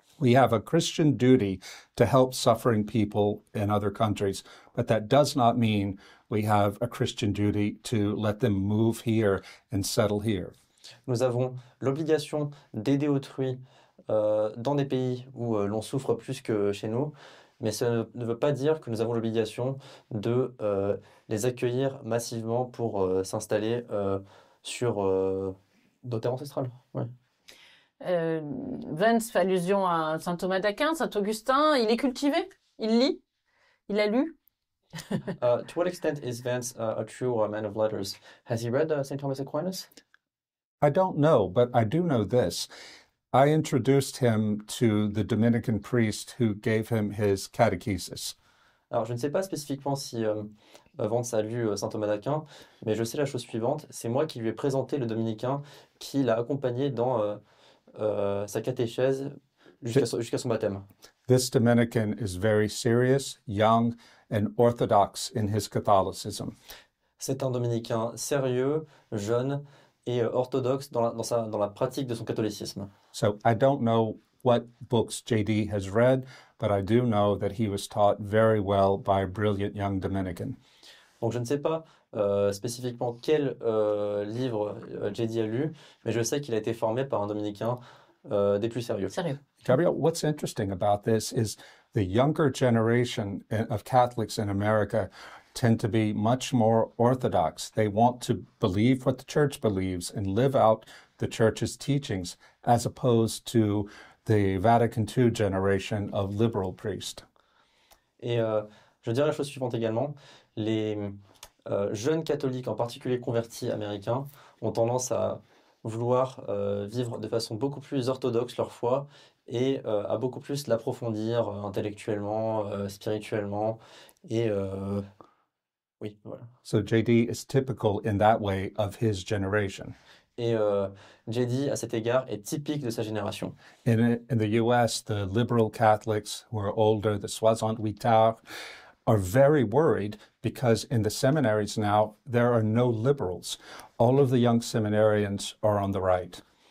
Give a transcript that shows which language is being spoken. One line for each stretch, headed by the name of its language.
English: We have a Christian duty to help suffering people in other countries, but that does not mean we have a Christian duty to let them move here and settle here.
French: Nous avons l'obligation d'aider autrui dans des pays où l'on souffre plus que chez nous, mais ça ne veut pas dire que nous avons l'obligation de les accueillir massivement pour s'installer sur nos terres ancestrales. Ouais. Vance fait allusion à saint Thomas d'Aquin, saint Augustin. Il est cultivé? Il lit? Il a lu?
English: To what extent is Vance a true man of letters? Has he read St. Thomas Aquinas? I don't know, but I do know this. I introduced him to the Dominican priest who gave him his catechesis.
French: Alors, je ne sais pas spécifiquement si Vance a lu saint Thomas d'Aquin, mais je sais la chose suivante, c'est moi qui lui ai présenté le dominicain qui l'a accompagné dans sa catéchèse jusqu'à son baptême.
English: This Dominican is very serious, young, and orthodox in his Catholicism.
French: C'est un dominicain sérieux, jeune et orthodoxe dans la pratique de son catholicisme.
English: So I don't know what books JD has read, but I do know that he was taught very well by a brilliant young Dominican.
French: Donc je ne sais pas spécifiquement quel livre JD a lu, mais je sais qu'il a été formé par un dominicain des plus sérieux. Sérieux.
English: Gabriel, what's interesting about this is the younger generation of Catholics in America tend to be much more orthodox. They want to believe what the church believes and live out the church's teachings, as opposed to the Vatican II generation of liberal priests.
French: Et je dirais la chose suivante également, les jeunes catholiques, en particulier convertis américains, ont tendance à vouloir vivre de façon beaucoup plus orthodoxe leur foi et à beaucoup plus l'approfondir intellectuellement, spirituellement et oui, voilà.
English: So JD is typical in that way of his generation.
French: Et JD, à cet égard, est typique de sa génération.
English: In the US, the liberal Catholics who are older, the 68 are very worried because in the seminaries now, there are no liberals. All of the young seminarians are on the right.